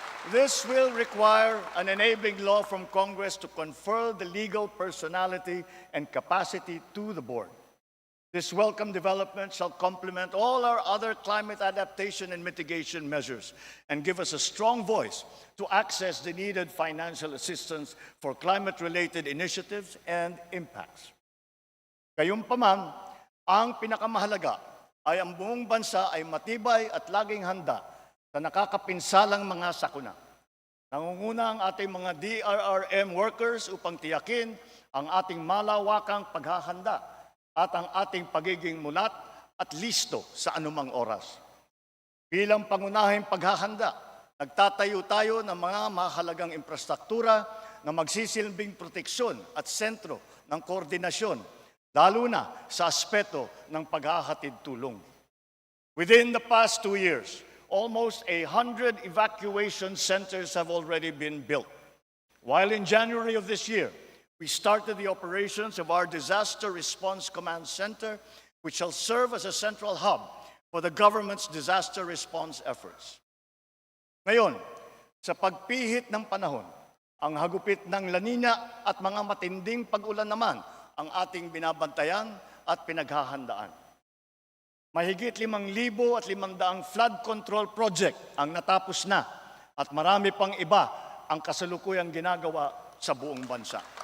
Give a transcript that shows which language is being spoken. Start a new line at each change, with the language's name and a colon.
English: This will require an enabling law from Congress to confer the legal personality and capacity to the board. This welcome development shall complement all our other climate adaptation and mitigation measures and give us a strong voice to access the needed financial assistance for climate-related initiatives and impacts.
Filipino: Gayunpaman, ang pinakamahalaga ay ang buong bansa ay matibay at laging handa sa nakakapinsalang mga sakuna. Nangunguna ang ating mga DRRM workers upang tiyakin ang ating malawakang paghahanda at ang ating pagiging mulat at listo sa anumang oras. Bilang pangunahing paghahanda, nagtatayo tayo ng mga mahalagang infrastruktura na magsisilbing proteksyon at sentro ng koordinasyon, lalo na sa aspeto ng paghahatid tulong.
English: Within the past 2 years, almost 100 evacuation centers have already been built. While in January of this year, we started the operations of our Disaster Response Command Center, which shall serve as a central hub for the government's disaster response efforts.
Filipino: Ngayon, sa pagpihit ng panahon, ang hagupit ng La Nina at mga matinding pag-ulan naman ang ating binabantayan at pinaghahandaan. Mahigit 5,500 flood control project ang natapos na at marami pang iba ang kasalukuyang ginagawa sa buong bansa.